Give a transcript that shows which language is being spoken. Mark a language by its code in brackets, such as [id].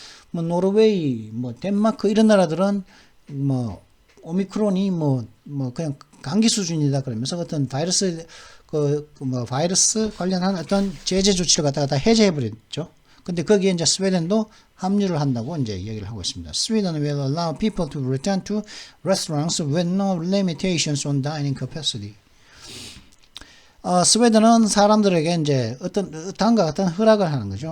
[ko] 뭐 노르웨이, 덴마크 이런 나라들은 오미크론이 그냥 감기 수준이다 그러면서 어떤 바이러스 관련한 어떤 제재 조치를 갖다가 다 해제해 버렸죠. 근데 거기에 이제 스웨덴도 합류를 한다고 이제 얘기를 하고 있습니다. [en] Sweden will allow people to return to restaurants with no limitations on dining capacity. [ko] 스웨덴은 사람들에게 이제 다음과 같은 허락을 하는 거죠.